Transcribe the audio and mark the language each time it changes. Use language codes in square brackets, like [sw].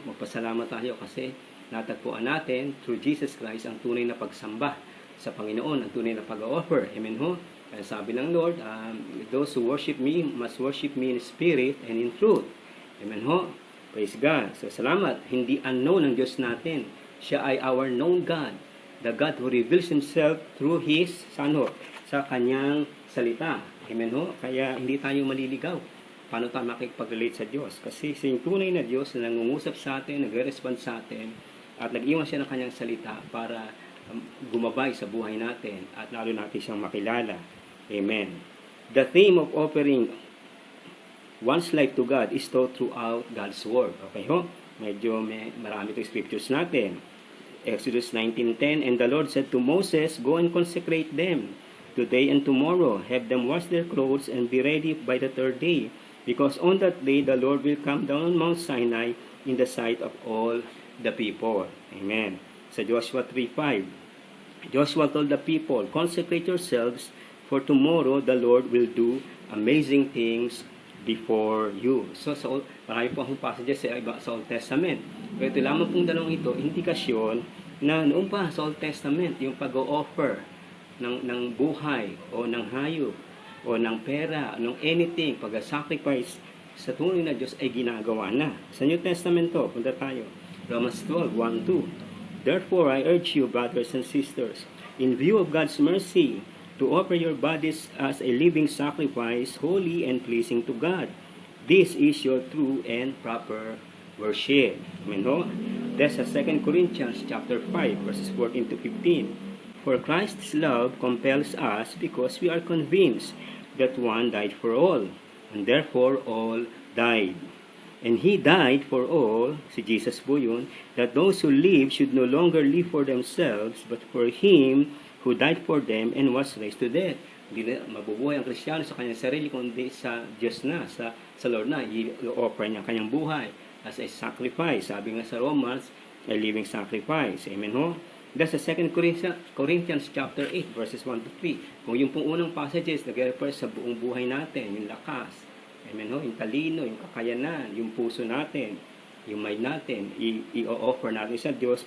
[tl] Magpasalamat tayo kasi natagpuan natin [en] through Jesus Christ [tl] ang tunay na pagsamba sa Panginoon, ang tunay na pag-offer. Amen ho? Kaya sabi ng Lord, [en] those who worship me must worship me in spirit and in truth. [tl] Amen ho? [en] Praise God. [tl] So salamat. Hindi unknown ang Diyos natin. Siya ay [en] our known God. The God who reveals Himself through His Son ho, [tl] sa Kanyang salita. Amen ho? Kaya hindi tayo maliligaw. Paano tayo makikipag-relate sa Diyos? Kasi sa yung tunay na Diyos na nangungusap sa atin, nagre-respond sa atin, at nag-iwan siya ng Kanyang salita para gumabay sa buhay natin at lalo natin siyang makilala. Amen. [en] The theme of offering one's life to God is taught throughout God's Word. Okay ho? [tl] Medyo marami itong scriptures natin. [en] Exodus 19:10, and the Lord said to Moses, go and consecrate them today and tomorrow. Have them wash their clothes and be ready by the third day. Because on that day the Lord will come down on Mount Sinai in the sight of all the people. Amen. [tl] Sa Joshua 3:5, [en] Joshua told the people, consecrate yourselves, for tomorrow the Lord will do amazing things before you. [tl] So, marami po akong passages sa Old Testament. Pero ito lamang pong dalawang ito, indikasyon na noon pa sa Old Testament, yung pag-o-offer ng buhay o ng hayop o ng pera, ng anything, pag-sacrifice sa tunay na Diyos ay ginagawa na. Sa New Testament to, punta tayo. Romans 12:1-2. [en] Therefore, I urge you, brothers and sisters, in view of God's mercy, to offer your bodies as a living sacrifice, holy and pleasing to God. This is your true and proper worship. [tl] Amen ho? [en] That's sa 2 Corinthians chapter 5, verses 14-15. For Christ's love compels us because we are convinced that one died for all, and therefore all died. And He died for all, [tl] si Jesus po yun, [en] that those who live should no longer live for themselves, but for Him who died for them and was raised to death. [tl] Hindi na mabubuhay ang Kristiyano sa kanyang sarili, kundi sa Diyos na, sa Lord na. I-offer niya kanyang buhay [en] as a sacrifice. [tl] Sabi nga sa Romans, [en] a living sacrifice. [tl] Amen ho? [en] That's sa 2 Corinthians chapter 8, verses 1-3. [tl] Kung yung pong unang passages, nag-refer sa buong buhay natin, yung lakas, amen ho, yung talino, yung kakayanan, yung puso natin, yung mind natin, i-offer natin sa Diyos.